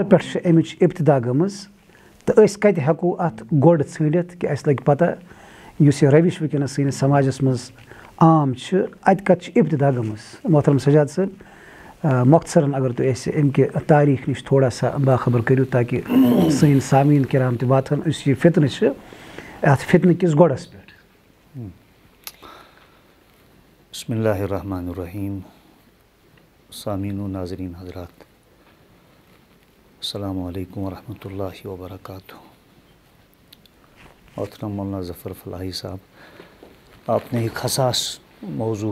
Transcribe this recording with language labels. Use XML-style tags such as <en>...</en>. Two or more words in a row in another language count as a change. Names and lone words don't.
<ks>پٮ۪ٹھ چھِ اَمِچ ابتدا گٔمٕژ تہٕ أسۍ کتہِ ہٮ۪کو اتھ گۄڈ ژھٲنڈِتھ کہِ اَسہِ لگہِ پتہ یُس یہِ روش وٕنکیٚنس سٲنِس سماجس منٛز عام چھِ اتہِ کتہِ چھِ ابتدا گٔمٕژ محترم سجاد صٲب مۄختصرن اگر تُہۍ اَسہِ امہِ کہِ تاریٖخ نِش تھوڑا سا باخبر کٔرِو تاکہِ سٲنۍ سامعیٖن کرام تہِ واتہن یُس یہِ فتنہٕ چھِ اتھ فتنہٕ کِس گۄڈس پٮ۪ٹھ</ks> <ur>بسم اللہ الرحمن الرحیم سامعین و ناظرین حضرات السلام علیکم ورحمۃ اللہ وبرکاتہ محترم مولانا ظفر فلاحی صاحب آپ نے ایک حساس موضوع</ur>